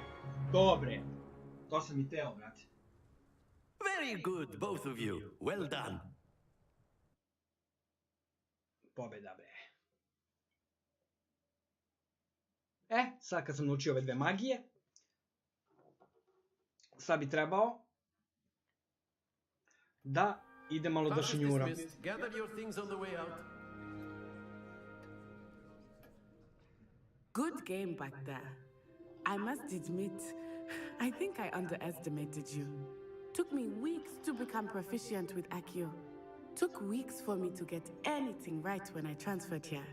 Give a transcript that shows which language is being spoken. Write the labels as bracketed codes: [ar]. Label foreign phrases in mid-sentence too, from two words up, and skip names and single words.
[sr] Dobre. To sam i teo, brate. [en] Very good, both of you. Well done. [sr] Pobeda, bre. Sad kad sam naučio ove dve magije, sad bi trebao da ide malo do šinjura. [en] Gather your things on the way out. Good game back there. I must admit, I think I underestimated you. Took me weeks to become proficient with Accio. Took weeks for me to get anything right when I transferred here.